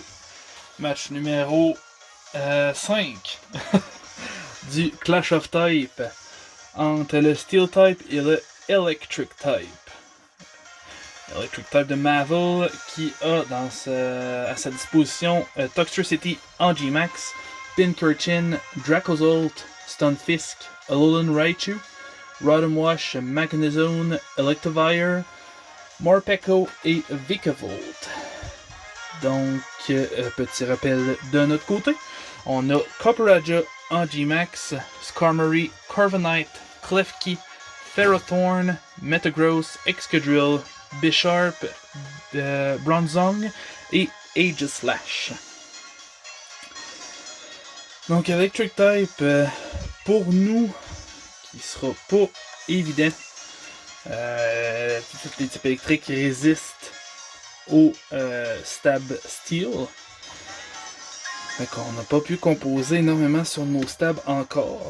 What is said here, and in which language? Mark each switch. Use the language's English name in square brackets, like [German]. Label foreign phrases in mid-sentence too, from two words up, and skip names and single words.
[French] Match numéro 5 du [English] Clash of Type [French] entre le [English] Steel Type [French] et le [English] Electric Type. Electric Type [French] de Marvel qui a à sa disposition Toxtricity Angimax, Pincurchin, Dracozolt, Stunfisk, Alolan Raichu, Rotom Wash, Magnezone, Electivire, Morpeko et Vikavolt. Donc, petit rappel de notre côté, on a Copperajah, Angimax, Skarmory, Corviknight, Klefki, Ferrothorn, Metagross, Excadrill, Bisharp, Bronzong et Aegislash. Donc, [English] Electric Type, [French] pour nous, qui sera pas évident. Tous les types électriques résistent au [English] Stab Steel. [French] Fait qu'on n'a pas pu composer énormément sur nos stabs encore.